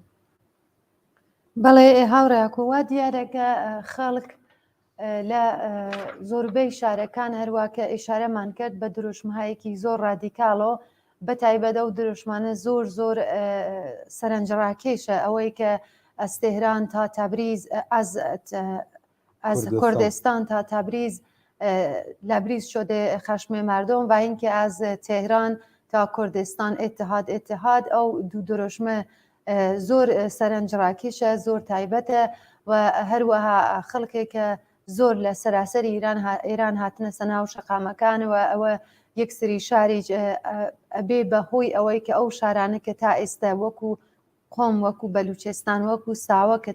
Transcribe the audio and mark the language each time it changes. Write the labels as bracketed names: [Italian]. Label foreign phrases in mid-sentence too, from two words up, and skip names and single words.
[Central Kurdish] بەڵێ هاوڕێکۆ وا دیارەکە خەڵک لە زۆربەی شارەکان هەروواکە ئیشارەمان کرد بە دروشمهایەکی زۆر ڕادیکاڵۆ بەتایبەتە و دروشمانە زۆر زۆر سەرنجڕاکێشە ئەوەی کە [Persian] ئەس تێهران تا تەبریز از کردستان تا تبریز لبریز شده خشم مردم و اینکه از تهران تا کردستان اتحاد [Central Kurdish] او دو دروشمه زۆر سەرنجڕاکێشە زۆر تایبەتە و هەروەها خەڵکێکە زۆر لە سەراسەری ئێران هاتنە سەناو شەقامەکانەوە ئەوە یەکسری شاری ئەبێ بەهۆی ئەوەی کە ئەو شارانە کە تا ئێستا وەکو قۆم وەکو بەلوچستان وەکو ساوە کە